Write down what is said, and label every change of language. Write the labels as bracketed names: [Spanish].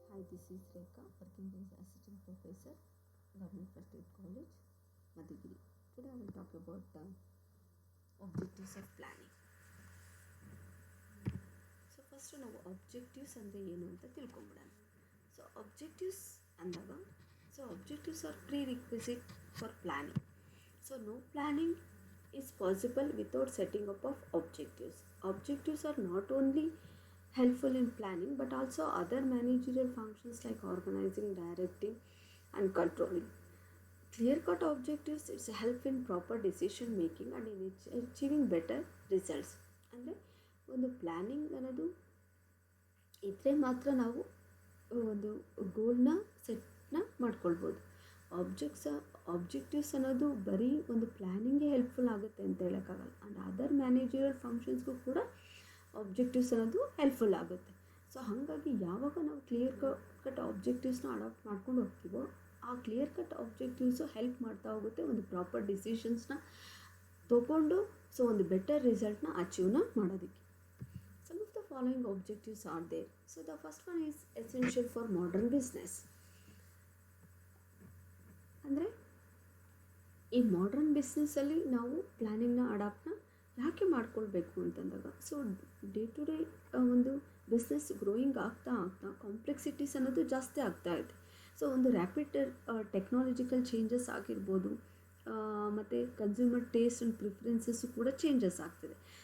[English] This is Rekha, working as Assistant Professor, Government First Aid College, Madhugiri. Today I will talk about objectives of planning. So first [Kannada] ನಾವು objectives ಅಂದರೆ ಏನು ಅಂತ ತಿಳ್ಕೊಂಬಿಡೋಣ. [English] So objectives [Kannada] ಅಂದಾಗ [English] objectives are prerequisite for planning. So no planning is possible without setting up of objectives. Objectives are not only helpful in planning but also other managerial functions like organizing, directing and controlling. Clear-cut objectives it's help in proper decision making and in achieving better results. [Kannada] ಅಂದರೆ ಒಂದು planning ಅನ್ನೋದು ಇದ್ದರೆ ಮಾತ್ರ ನಾವು ಒಂದು ಗೋಲ್ನ ಸೆಟ್ನ ಮಾಡ್ಕೊಳ್ಬೋದು. Objectives ಅನ್ನೋದು ಬರೀ ಒಂದು ಪ್ಲ್ಯಾನಿಂಗ್ಗೆ ಹೆಲ್ಪ್ಫುಲ್ ಆಗುತ್ತೆ ಅಂತ ಹೇಳೋಕ್ಕಾಗಲ್ಲ. ಆ್ಯಂಡ್ ಅದರ್ ಮ್ಯಾನೇಜರಲ್ ಫಂಕ್ಷನ್ಸ್ಗೂ ಕೂಡ ಆಬ್ಜೆಕ್ಟಿವ್ಸ್ ಅನ್ನೋದು ಹೆಲ್ಪ್ಫುಲ್ ಆಗುತ್ತೆ. ಸೊ ಹಾಗಾಗಿ ಯಾವಾಗ ನಾವು ಕ್ಲಿಯರ್ ಕಟ್ ಆಬ್ಜೆಕ್ಟಿವ್ಸ್ನ ಅಡಾಪ್ಟ್ ಮಾಡ್ಕೊಂಡು ಹೋಗ್ತೀವೋ ಆ ಕ್ಲಿಯರ್ ಕಟ್ ಆಬ್ಜೆಕ್ಟಿವ್ಸು ಹೆಲ್ಪ್ ಮಾಡ್ತಾ ಹೋಗುತ್ತೆ ಒಂದು ಪ್ರಾಪರ್ ಡಿಸಿಷನ್ಸ್ನ ತೊಗೊಂಡು ಒಂದು ಬೆಟರ್ ರಿಸಲ್ಟ್ನ ಅಚೀವ್ನ ಮಾಡೋದಕ್ಕೆ. [English] Some of the following objectives are there. So the first one is essential for modern business. [Kannada] ಅಂದರೆ ಈ ಮಾಡ್ರನ್ ಬಿಸ್ನೆಸ್ಸಲ್ಲಿ ನಾವು ಪ್ಲ್ಯಾನಿಂಗ್ನ ಅಡಾಪ್ಟ್ನ ಯಾಕೆ ಮಾಡ್ಕೊಳ್ಬೇಕು ಅಂತಂದಾಗ ಡೇ ಟು ಡೇ ಒಂದು ಬಿಸ್ನೆಸ್ ಗ್ರೋಯಿಂಗ್ ಆಗ್ತಾ ಕಾಂಪ್ಲೆಕ್ಸಿಟೀಸ್ ಅನ್ನೋದು ಜಾಸ್ತಿ ಆಗ್ತಾ ಇದೆ. ಒಂದು ರ್ಯಾಪಿಡ್ ಟೆಕ್ನಾಲಜಿಕಲ್ ಚೇಂಜಸ್ ಆಗಿರ್ಬೋದು, ಮತ್ತು ಕನ್ಸ್ಯೂಮರ್ ಟೇಸ್ಟ್ ಆ್ಯಂಡ್ ಪ್ರಿಫರೆನ್ಸಸ್ಸು ಕೂಡ ಚೇಂಜಸ್ ಆಗ್ತಿದೆ.